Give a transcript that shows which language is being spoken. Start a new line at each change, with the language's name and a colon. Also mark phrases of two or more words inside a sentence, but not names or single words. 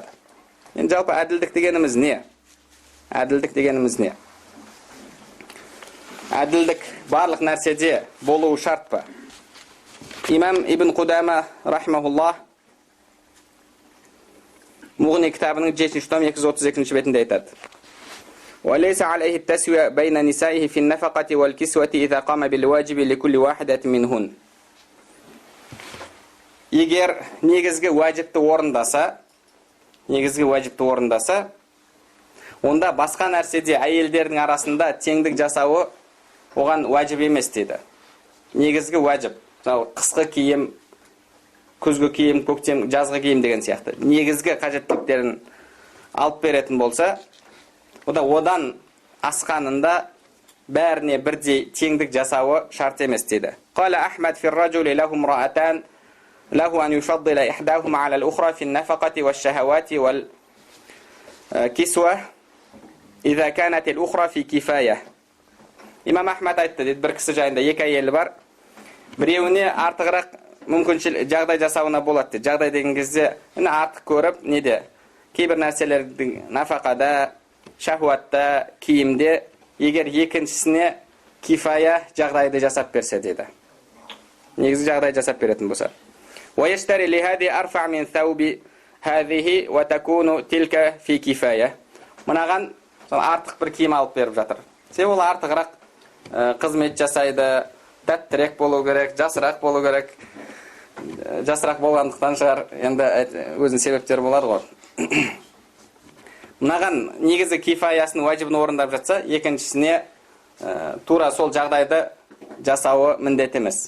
Kazakh: Енді жалпы әділдік дегеніміз не? Әділдік барлық нәрседе болуы шарт па? Имам Ибн Қудама рахмахуллах Муғни кітабының 7-ші том 232-ші бетінде айтады.
Arabic: وَلَيْسَ عَلَيْهِ التَّسْوِيَةُ بَيْنَ نِسَائِهِ فِي النَّفَقَةِ وَالْكِسْوَةِ إِذَا قَامَ بِالْوَاجِبِ لِكُلِّ وَاحِدَةٍ مِنْهُنَّ.
Kazakh: Егер негізгі уәжіпті орындаса, онда басқа нәрседе әйелдердің арасында теңдік жасауы оған уәжіп емес дейді. Негізгі уәжіп, қысқы киім, күзгі киім, көктем, жазғы киім деген сияқты. Негізгі қажеттіліктерін алып беретін болса, одан асқанында бәріне бірдей теңдік жасауы шарт емес дейді.
Arabic: قال أحمد في الرجل له امرأتان له أن يفضل إحداهما على الأخرى في النفقة والشهوات والكسوة إذا كانت الأخرى في كفاية.
Kazakh: Имам Ахмад айтты дейді, бір кісі жайында екі әйелі бар. Біреуіне артығырақ мүмкіншілік жағдай жасауына болады дейді. Жағдай деген кезде артық көріп, кейбір нәрселердің нафақада, шахуатта, киімде, егер екіншісіне кифая жағдайды жасап берсе дейді. Негізі жағдай жасап беретін болса.
Arabic: وَيَشْتَرِ لِهَذِي أَرْفَعْ مِنْ ثَوْبِ هَذِهِ وَتَكُونُ تِلْكَ فِي كِفَايَةٍ.
Kazakh: Мынаған артық бір киім алып беріп жатыр. Себебі ол артығырақ қызмет жасайды, тәттірек болу керек, жасырақ болу керек. Жасырақ болғандықтан шығар, енді өзінің себептері болады ғой. Мынаған негізі кифаясының уәжібін орындап жатса, екіншісіне тура сол жағдайды жасауы міндет емес.